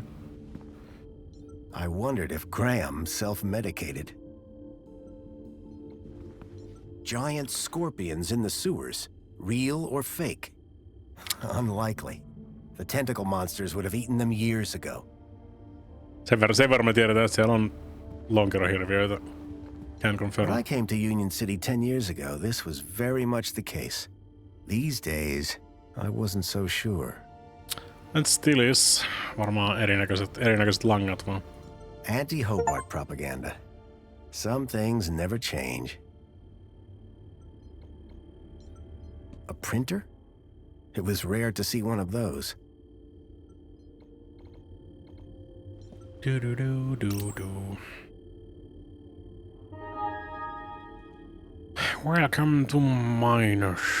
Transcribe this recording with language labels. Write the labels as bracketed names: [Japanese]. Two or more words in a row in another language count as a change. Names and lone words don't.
[English] I wondered if Graham self-medicated. Giant scorpions in the sewers. Real or fake? Unlikely. The tentacle monsters would have eaten them years ago. [Finnish] Sen verran me tiedetään, että siellä on lonkerohirviöitä. [English] Can confirm. When I came to Union City 10 years ago, this was very much the case. These days, I wasn't so sure. And still is. [Finnish] Varmaan erinäköiset langat vaan. [English] Anti-Hobart propaganda. Some things never change. A printer? It was rare to see one of those. Welcome to Minus.